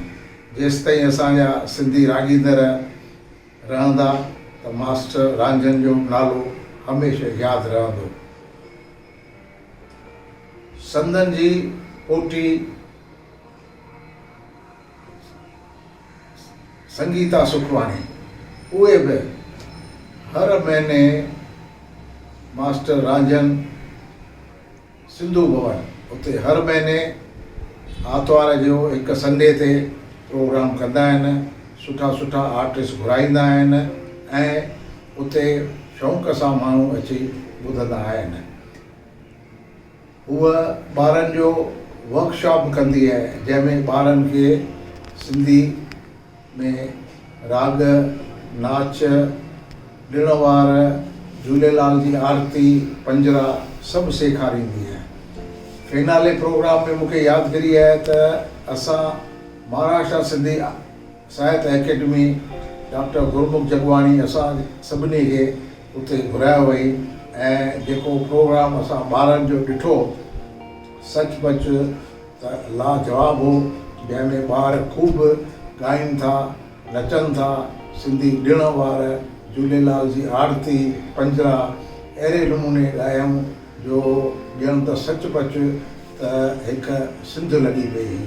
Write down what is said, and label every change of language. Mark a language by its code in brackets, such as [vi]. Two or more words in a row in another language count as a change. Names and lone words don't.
[sd] जेसि ताईं असांजा सिंधी राॻींदड़ रहंदा त मास्टर रांजन जो नालो हमेशह यादि रहंदो। संदन जी पोटी संगीता सुखवाणी उहे बि हर महीने मास्टर रांजन सिंधु भवन उते हर महीने आर्तवार जो हिकु संडे ते प्रोग्राम कंदा आहिनि। सुठा सुठा आर्टिस्ट घुराईंदा आहिनि ऐं उते शौक़ सां माण्हू अची ॿुधंदा आहिनि। उहा ॿारनि जो वर्कशॉप कंदी आहे जंहिंमें ॿारनि खे सिंधी में राग, नाच, ॾिण वार, झूलेलाल जी आरती, पंजरा सभु सेखारींदी आहे। फिनाले प्रोग्राम में मूंखे यादगिरी आहे त असां महाराष्ट्र सिंधी साहित्य अकेडमी डॉक्टर गुरमुख जगवाणी असां सभिनी खे उते घुरायो वई ऐं जेको प्रोग्राम असां ॿारनि जो ॾिठो सचपच त लाजवाब हो, जंहिंमें ॿार ख़ूब ॻाइनि था, नचनि था, सिंधी ॾिण वार, झूलेलाल जी आरती, पंजरा अहिड़े नमूने ॻायूं जो ॼण त सचपच त हिकु सिंध लॻी पई हुई।